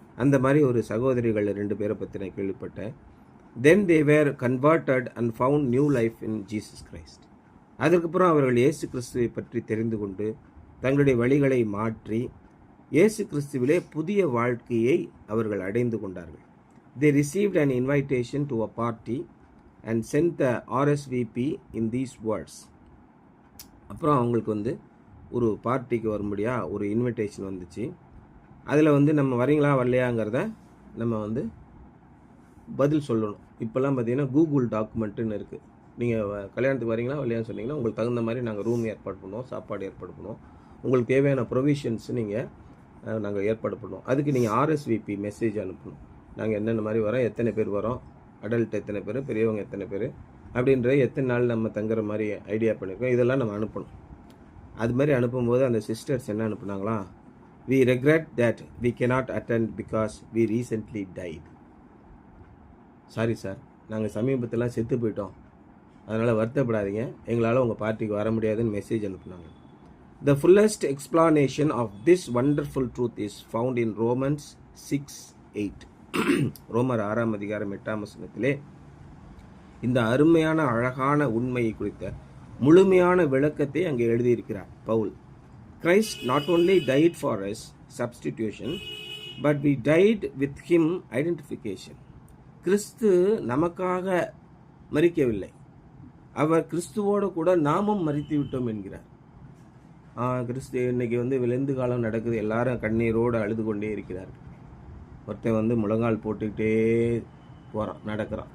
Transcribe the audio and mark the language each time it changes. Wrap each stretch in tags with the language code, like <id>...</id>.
<ta>அந்த மாதிரி ஒரு சகோதரிகள் 2 பேரை பற்றி நான் கேள்விப்பட்டேன்.</ta> <en>Then they were converted and found new life in Jesus Christ.</en> <ta>அதுக்கப்புறம் அவர்கள் இயேசு கிறிஸ்துவை பற்றி தெரிந்து கொண்டு தங்களுடைய வழிகளை மாற்றி இயேசு கிறிஸ்துவிலே புதிய வாழ்க்கையை அவர்கள் அடைந்து கொண்டார்கள்.</ta> <en>They received an invitation to a party and sent the RSVP in these words.</en> <ta>அப்புறம் அவங்களுக்கு வந்து ஒரு பார்ட்டிக்கு வரும்படியாக ஒரு இன்விடேஷன் வந்துச்சு. அதில் வந்து நம்ம வரீங்களா வரலையாங்கிறத நம்ம வந்து பதில் சொல்லணும். இப்போல்லாம் பார்த்தீங்கன்னா கூகுள் டாக்குமெண்ட்டுன்னு இருக்குது. நீங்கள் கல்யாணத்துக்கு வரீங்களா வரலையான்னு சொன்னீங்கன்னா உங்களுக்கு தகுந்த மாதிரி நாங்கள் ரூம் ஏற்பாடு பண்ணுவோம், சாப்பாடு ஏற்பாடு பண்ணுவோம், உங்களுக்கு தேவையான ப்ரொவிஷன்ஸ் நாங்கள் ஏற்பாடு பண்ணுவோம். அதுக்கு நீங்கள் RSVP மெசேஜ் அனுப்பணும். நாங்கள் என்னென்ன மாதிரி வரோம், எத்தனை பேர் வரோம், அடல்ட் எத்தனை பேர், பெரியவங்க எத்தனை பேர் அப்படின்ற எத்தனை நாள் நம்ம தங்குற மாதிரி ஐடியா பண்ணியிருக்கோம், இதெல்லாம் நம்ம அனுப்பணும். அது மாதிரி அனுப்பும்போது அந்த சிஸ்டர்ஸ் என்ன அனுப்புனாங்களா?</ta> <en>We regret that we cannot attend because we recently died.</en> <ta>Sorry sir, நாங்கள் சமீபத்தில் செத்து போயிட்டோம், அதனால் வருத்தப்படாதீங்க, எங்களால் உங்கள் பார்ட்டிக்கு வர முடியாதுன்னு மெசேஜ் அனுப்புனாங்க.</ta> <en>The fullest explanation of this wonderful truth is found in Romans 6:8.</en> <ta>ரோமர் 6ஆம் அதிகாரம் 8ஆம் வசனத்திலே இந்த அருமையான அழகான உண்மையை குறித்த முழுமையான விளக்கத்தை அங்கே எழுதியிருக்கிறார் Pavul.</ta> <en>Christ not only died for us substitution, but we died with him identification.</en> <ta>கிறிஸ்து நமக்காக மரிக்கவில்லை, அவர் கிறிஸ்துவோடு கூட நாமும் மரித்து விட்டோம் என்கிறார். கிறிஸ்து இன்னைக்கு வந்து விளைந்து காலம் நடக்குது, எல்லாரும் கண்ணீரோடு அழுது கொண்டே இருக்கிறார்கள். ஒருத்தன் வந்து முழங்கால் போட்டுக்கிட்டே போகிறான், நடக்கிறான்.</ta>